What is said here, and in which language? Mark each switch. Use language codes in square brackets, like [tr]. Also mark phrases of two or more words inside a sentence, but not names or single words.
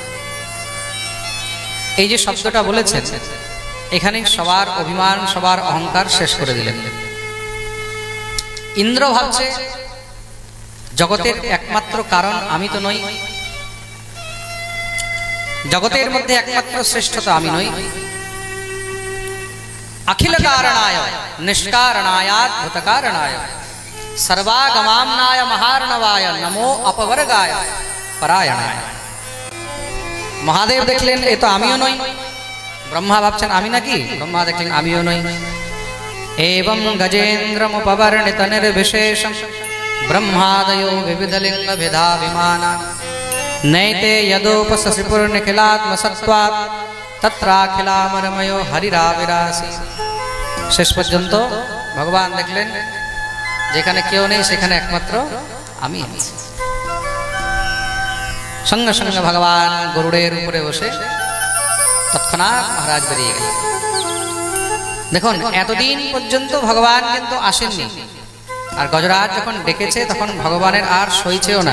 [bn] এই যে শব্দটা বলেছেন, এখানে সবার অভিমান, সবার অহংকার শেষ করে দিলেন। ইন্দ্র ভাবছে জগতের একমাত্র কারণ আমি তো নই, জগতের মধ্যে একমাত্র শ্রেষ্ঠতা আমি নই, [sa] अखिल कारणाय निष्कारणायाद्भुत कारणाय सर्वागमाम्नाय महार्णवाय नमो अपवर्गाय परायणाय। [bn] মহাদেব দেখলেন এ তো আমিও নই, ব্রহ্মা ভাবছেন আমি নাকি, ব্রহ্মা দেখলেন আমিও নই। [sa] एवं गजेन्द्रमुपवर्णित निर्विशेषं ब्रह्मादयो विविधलिंग भेदाभिमाना नैते यदोपससिपुर्निखिलात्मसत्त्वात् तत्राखिलामरमयो हरिराविरासि। [bn] শেষ পর্যন্ত ভগবান দেখলেন যেখানে কেউ নেই সেখানে একমাত্র আমি আছি। সঙ্গে সঙ্গে ভগবান গরুড়ের উপরে বসে তৎক্ষণাৎ মহারাজ বেরিয়ে গেলেন। দেখুন এতদিন পর্যন্ত ভগবান কিন্তু আসেননি, আর গজরাজ যখন ডেকেছে তখন ভগবানের আর সইছেও না।